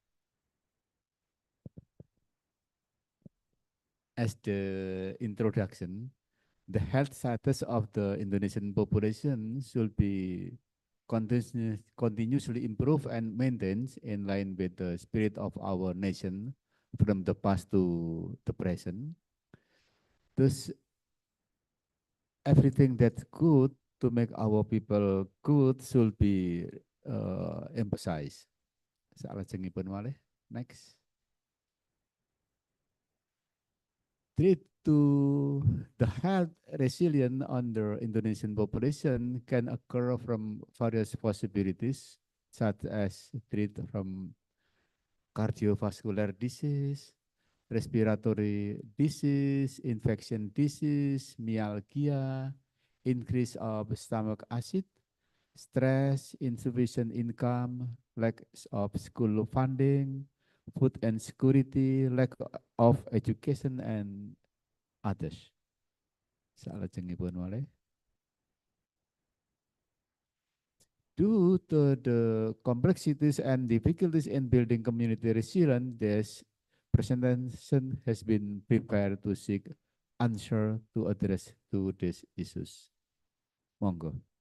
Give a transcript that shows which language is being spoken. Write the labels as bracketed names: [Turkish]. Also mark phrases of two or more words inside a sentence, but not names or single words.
[English] As the introduction, the health status of the Indonesian population should be continuously improved and maintained in line with the spirit of our nation from the past to the present. Thus, everything that's good to make our people good should be emphasized. [Javanese] Salajengipun malih. [English] Next. Treat to the health resilience under Indonesian population can occur from various possibilities, such as treat from cardiovascular disease, respiratory disease, infection disease, myalgia, increase of stomach acid, stress, insufficient income, lack of school funding, food insecurity, lack of education, and others. [Javanese] Salajengipun malih. [English] Due to the complexities and difficulties in building community resilience, this presentation has been prepared to seek answer to address to these issues. [Javanese] Monggo.